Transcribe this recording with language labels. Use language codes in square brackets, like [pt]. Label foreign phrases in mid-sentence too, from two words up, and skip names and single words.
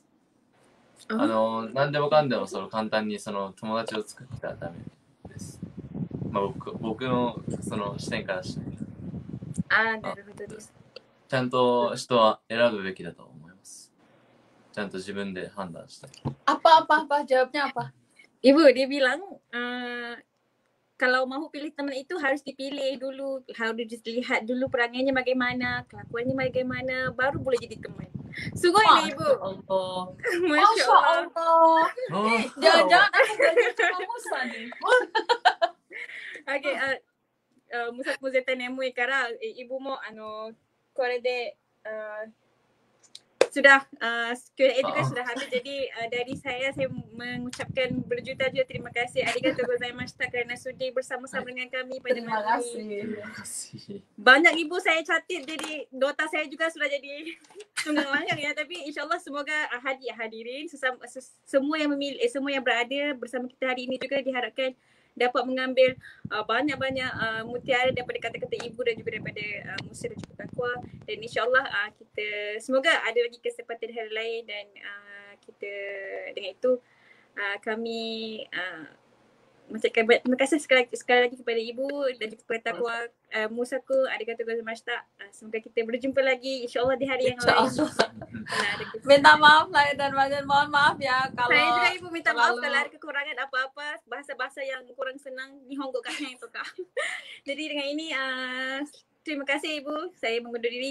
[ja] 何でもかんでも簡単に友達を作ったらダメです。僕の視点からして。なるほどです。ちゃんと人は選ぶべきだと思います。ちゃんと自分で判断して。 [id] Apa? Jawabnya apa? Ibu, dia bilang kalau mau pilih teman itu harus dipilih dulu, harus dilihat dulu perangainya bagaimana, kelakuannya bagaimana, baru boleh jadi teman. Sungguh ini Ibu. [ar] ما شاء الله. [id] Jangan-jangan aku belajar sama Musa nih. [ms] Oke, Musaku [ja] 絶対眠いから、 [ms] Ibu [ja] もこれで [ms] sudah Q&A juga sudah habis. Jadi dari saya mengucapkan berjuta-juta terima kasih. [ja] ありがとうございました [ms] kerana sudi bersama-sama dengan kami pada malam ini. Terima kasih. Banyak Ibu saya catat, jadi nota saya juga sudah jadi tunggang langgang ya. Tapi insyaAllah semoga hadirin semua yang memilih, semua yang berada bersama kita hari ini juga diharapkan dapat mengambil banyak-banyak mutiara daripada kata-kata Ibu dan juga daripada Musa dan juga Takwa. Dan insyaAllah kita semoga ada lagi kesempatan hari lain dan kita dengan itu kami mengucapkan terima kasih sekali lagi kepada Ibu dan juga kepada Takwa Musaku. [ja] ありがとうございました. [ms] Semoga kita berjumpa lagi insyaAllah di hari yang lain. Minta maaf lahir dan batin, mohon maaf ya kalau saya juga Ibu minta maaf kalau ada kekurangan apa-apa, bahasa-bahasa yang kurang senang Nihongo kanya itu kak. Jadi dengan ini terima kasih Ibu, saya mengundur diri.